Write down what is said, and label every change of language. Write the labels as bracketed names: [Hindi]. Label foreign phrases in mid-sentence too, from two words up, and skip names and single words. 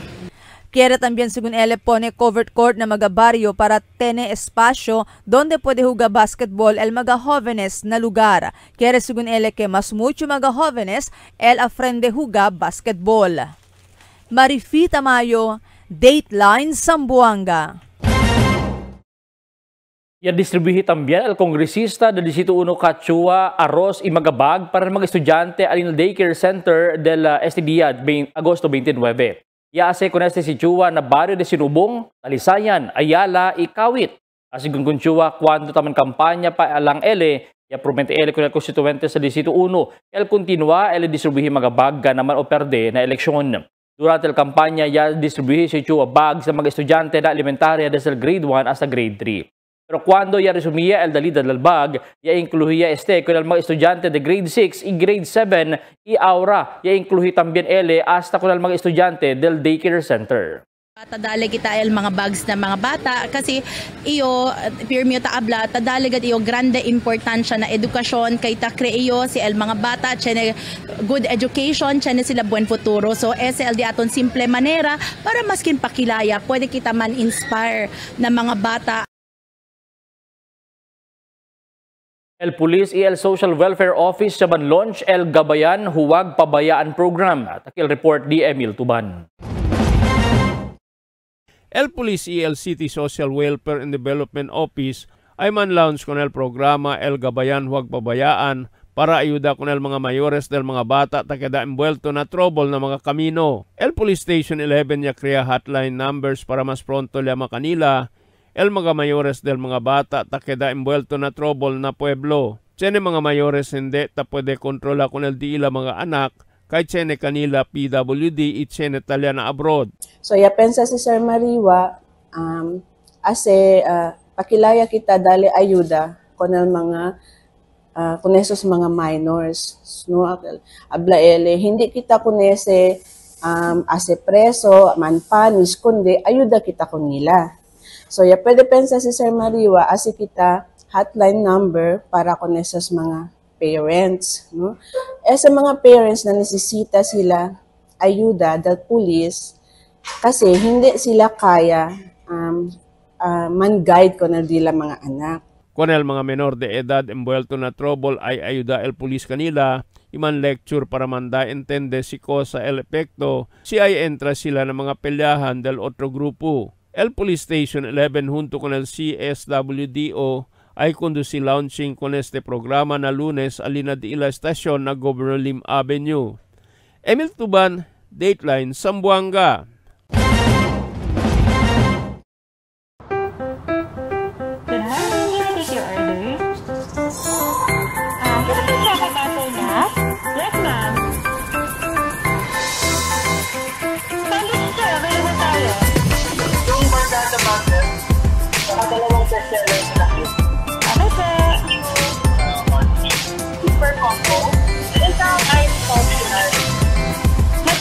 [Chavacano] Quiere también según él pone covered court na mga barrio para tener espacio donde puede jugar basketball el mga jóvenes na lugar. Quiere según él que más mucho mga jóvenes el aprende jugar basketball. Marifi Tamayo, Dateline Zamboanga. Ya distribuhi también el congresista del Distrito 1 Cachua arroz y magabag para mga estudyante alin [English] daycare center [Chavacano] del STDIA Agosto 29. Ya ase con este si Chua na barrio de Sinubong, Talisayan, Ayala y Kawit. Asigun kun Chua cuando taman kampanya pa alang ele ya promente ele con el constituente sa Distrito 1 el continua ele distribuhi magabag naman o perde na eleksyon. Durante la campaña ya distribuí si Chua bag sa mga estudyante na elementarya desde el grade 1 hasta grade 3. Pero cuando ya resumía el dalida del bag, ya incluía con el mga estudyante de grade 6 y grade 7 y ahora ya incluí también ele hasta con el mga estudyante del [English] daycare center. [Chavacano] Tadali kita el mga bags na mga bata kasi iyo pirmio ta abla tadali gad iyo grande importansya na edukasyon kay ta creo si el mga bata chene [English] good education [Chavacano] chene sila buen futuro. So SLD aton simple manera para maskin pakilaya pwede kita man inspire na mga bata. El Police y el [English] Social Welfare Office [Chavacano] saban launch el Gabayan Huwag Pabayaan Program. Takil report di Emil Tuban. El Police y el City Social Welfare and Development Office ay man-launch con el programa El Gabayan Huwag Pabayaan para ayuda con el mga mayores del mga bata ta kada envuelto na trouble na mga kamino. El Police Station 11 ya crea [English] hotline numbers [Chavacano] para mas pronto llama kanila el mga mayores del mga bata ta kada envuelto na trouble na pueblo. Tiene mga mayores hindi ta pwede kontrola con el diila mga anak kay chene kanila PWD it chene talya na abroad. So ya pensa si Sir Mariwa pakilaya kita dali ayuda con el mga con esos mga minors no abla ele hindi kita con ese ase preso manpanis kundi ayuda kita con nila. So ya pwede pensa si Sir Mariwa asi kita [English] hotline number [Chavacano] para con esos mga parents, no? Sa mga parents na nesesita sila ayuda del police kasi hindi sila kaya man-guide ko na dila mga anak. Con el mga menor de edad envuelto na trouble ay ayuda el police kanila iman lecture para manda entende si cosa el epekto si ay entra sila ng mga pelyahan del otro grupo. El Police Station 11 junto con el CSWDO ay conduci launching con este programa na Lunes alina di ila estasyon na Governor Lim Avenue. Emil Tuban, Dateline Zamboanga. [English] Yes, ma'am. Sandwich sir, [Filipino] available tayo. Yung Bardata Butter, saka dalawang bestseller sa akin. [English] Okay, sir. Super combo. [Filipino] Isang ice optional.